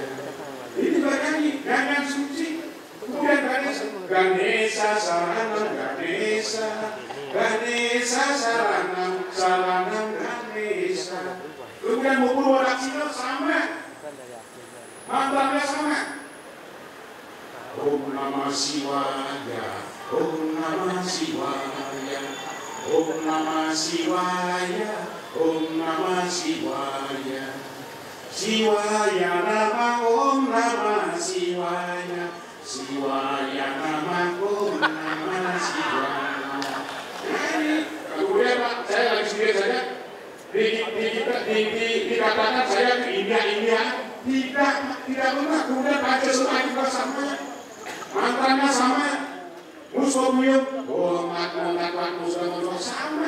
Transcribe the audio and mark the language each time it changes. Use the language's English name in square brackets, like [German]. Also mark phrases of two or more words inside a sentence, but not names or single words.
[Indonesian] Ini bernyanyi nyanyian suci. [Sanskrit] Kemudian Ganesha Saranam Ganesha Saranam Ganesha. [Indonesian] Kemudian Mukul Wadaksina sama, mantranya sama. [Sanskrit] Om Namah Shivaya, Om Namah Shivaya, Om Namah Shivaya, Om Namah Shivaya. Shivaya Namah Om Namah Shivaya, Shivaya Namah Om Namah Shivaya. [Indonesian] Kemudian Pak, saya lagi sendiri saja. Dikatakan saya ke India. Tidak benar. Kemudian baca surah juga sama, mantranya sama. Musuh-musuh, mat musuh sama.